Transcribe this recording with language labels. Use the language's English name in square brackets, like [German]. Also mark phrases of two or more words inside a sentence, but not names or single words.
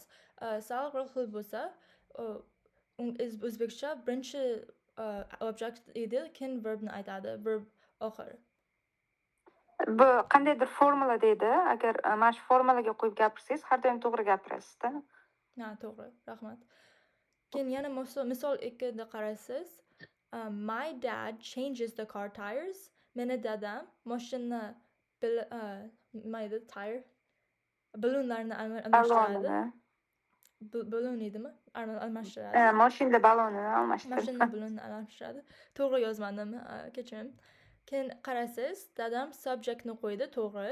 [Uzbek] Sal bir xil bo'lsa, o'zbekcha birinchi object edi, keyin verbni aytadi, verb oxir. Bu qandaydir formula deydi. Agar mana shu formulaga qo'yib gapirsangiz, har doim to'g'ri gapirasiz-da. Ha, to'g'ri. Rahmat. Keyin yana misol 2da qarasangiz, [English] my dad changes the car tires. [Uzbek] Meni dadam mashinani nima edi, tire balonlarni almashtiradi. Balon edimi? Almashtiradi. Mashinada balonni almashtiradi. Mashina balonni almashtiradi. To'g'ri yozmadim, kechiring. Keyin qarasangiz, dadam subjectni qo'ydi, to'g'ri.